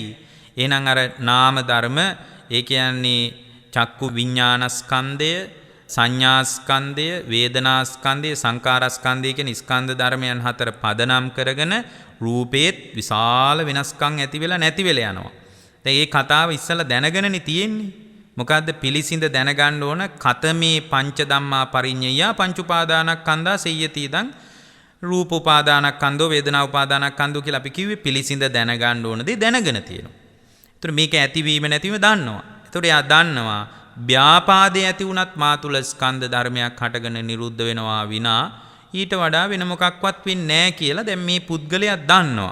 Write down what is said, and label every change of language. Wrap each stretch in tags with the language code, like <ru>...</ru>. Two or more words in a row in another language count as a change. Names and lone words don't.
<si>එහෙනම් අර නාම ධර්ම, ඒ කියන්නේ චක්කු විඥානස්කන්ධය, සංඥාස්කන්ධය, වේදනාස්කන්ධය, සංකාරස්කන්ධය කියන ස්කන්ධ ධර්මයන් හතර පදනම් කරගෙන රූපේත් විශාල වෙනස්කම් ඇති වෙලා නැති වෙලා යනවා. දැන් මේ කතාව ඉස්සලා දැනගෙනනේ තියෙන්නේ. මොකද්ද පිළිසිඳ දැනගන්න ඕන?</si> <pi>කතමේ පංච ධම්මා පරිඤ්ඤය පංච උපාදානස්කන්ධා සෙය්‍යති දං රූප උපාදානස්කන්ධෝ වේදනා උපාදානස්කන්ධෝ</pi> <si>කියලා අපි කිව්වේ පිළිසිඳ දැනගන්න ඕන දේ දැනගෙන තියෙනවා. ඒතර මේක ඇතිවීම නැතිවීම දන්නවා. ඒතර එයා දන්නවා ව්‍යාපාදේ ඇති වුණත් මා තුල ස්කන්ධ ධර්මයක් හටගෙන නිරුද්ධ වෙනවා විනා ඊට වඩා වෙන මොකක්වත් වෙන්නේ නැහැ කියලා දැන් මේ පුද්ගලයා දන්නවා.</si>